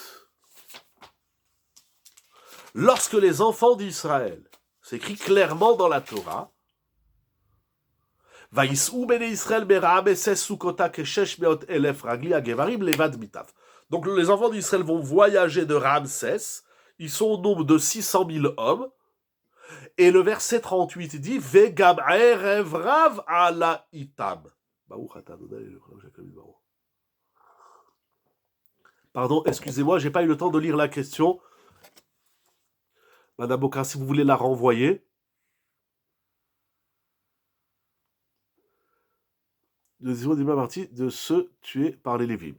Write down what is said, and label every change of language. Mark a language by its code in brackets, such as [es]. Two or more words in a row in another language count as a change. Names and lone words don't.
[fr] Lorsque les enfants d'Israël, c'est écrit clairement dans la Torah, donc les enfants d'Israël vont voyager de Ramsès, ils sont au nombre de 600 000 hommes. Et le verset 38 dit [he] וגם ערב רב עלה אתם. [fr] Pardon, excusez-moi, j'ai pas eu le temps de lire la question. Madame Bokra, si vous voulez la renvoyer. Deuxième débat partie de ceux tués par les Lévim.